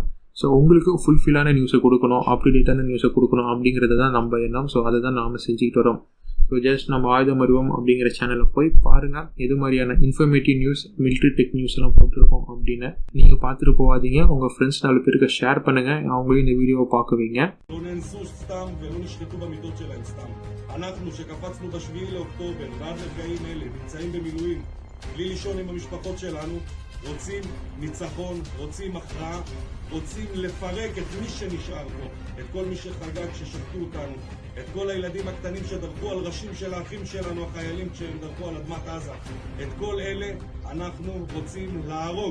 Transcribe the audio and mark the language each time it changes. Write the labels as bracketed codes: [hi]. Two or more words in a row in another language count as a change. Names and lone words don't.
[ta] ஸோ உங்களுக்கு ஃபுல்ஃபில்லான நியூஸை கொடுக்கணும், அப்டேட்டான நியூஸை கொடுக்கணும் அப்படிங்கிறது தான் நம்ம எண்ணம். ஸோ அதை தான் நாம் செஞ்சுக்கிட்டு வரோம். ஸோ ஜஸ்ட் நம்ம ஆயுதம் அறிவோம் அப்படிங்கிற சேனலில் போய் பாருங்கள், எது மாதிரியான [en] informative news, military tech news [ta] எல்லாம் போட்டிருக்கோம் அப்படின்னு. நீங்கள் பார்த்துட்டு போகாதீங்க, உங்கள் ஃப்ரெண்ட்ஸ் 4 பேருக்கு ஷேர் பண்ணுங்கள், அவங்களையும் இந்த வீடியோவை பார்க்க வைங்க. [he] לא נאנסו סתם ולא נשחטו במיטות שלהם סתם. אנחנו שקפצנו ב7 לאוקטובר ועד לרגעים אלה נמצאים במילואים בלי לישון עם המשפחות שלנו, רוצים ניצחון, רוצים הכרעה, רוצים לפרק את מי שנשאר פה, את כל מי שחגג ששחטו אותנו, את כל הילדים הקטנים שדרכו על ראשים של האחים שלנו החיילים כשהם דרכו על אדמת עזה, את כל אלה אנחנו רוצים להרוג.